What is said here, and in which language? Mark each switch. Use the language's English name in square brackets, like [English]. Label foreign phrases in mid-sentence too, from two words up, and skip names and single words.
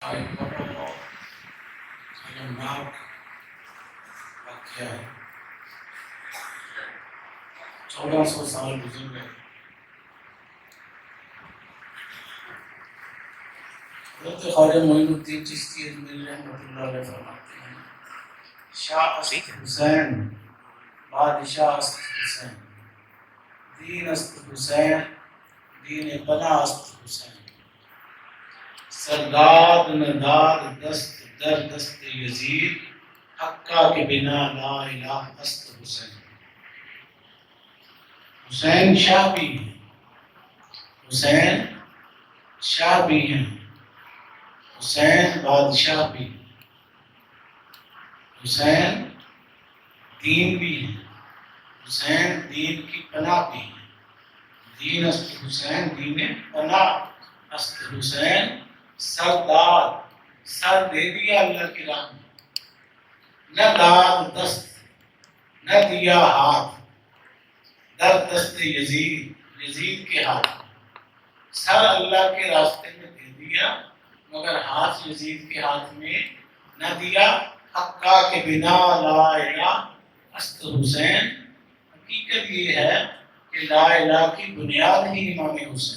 [Urdu] المناق واقعہ ہے 1400 سال گزر گئے. حضرت خواجہ معین الدین چشتی اجمیری رحمۃ اللہ علیہ فرماتے ہیں [Persian] شاہ است حسین بادشاہ است حسین دین است حسین دین بنا است حسین سرداد نداد دست در دست یزید حقا کے بنا لا الہ است حسین. [Urdu] حسین شاہ بھی ہیں، حسین شاہ بھی ہیں، حسین بادشاہ بھی ہیں، حسین دین بھی ہیں، حسین دین کی پناہ بھی ہیں. [Persian] دین است حسین دین پناہ است حسین سرداد [Urdu] سر دے دیا اللہ کی راہ میں، [Persian] نہ داد دست [Urdu] نہ دیا ہاتھ [Persian] در دست یزید [Urdu] یزید کے ہاتھ. سر اللہ کے راستے میں دے دیا مگر ہاتھ یزید کے ہاتھ میں نہ دیا. [Persian] حقا کے بنا لا الہ است حسین. [Urdu] حقیقت یہ ہے کہ لا الہ کی بنیاد ہی امام حسین.